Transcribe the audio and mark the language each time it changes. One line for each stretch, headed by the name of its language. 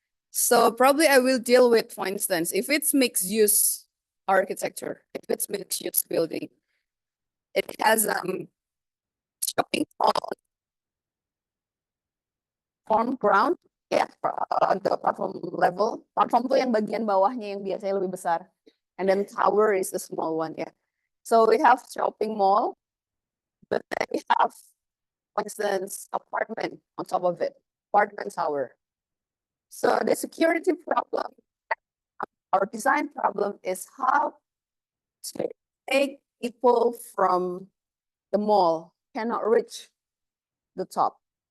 English: So probably I will deal with, for instance, if it's mixed use architecture, if it's mixed use building, it has shopping mall, farm ground, ya, the platform level.
Indonesian: Platform itu yang bagian bawahnya yang biasanya lebih besar.
English: And then tower is the small one, yeah. So we have shopping mall, but then we have, for instance, apartment on top of it, apartment tower. So the security problem, our design problem is how to make people from the mall cannot reach the top.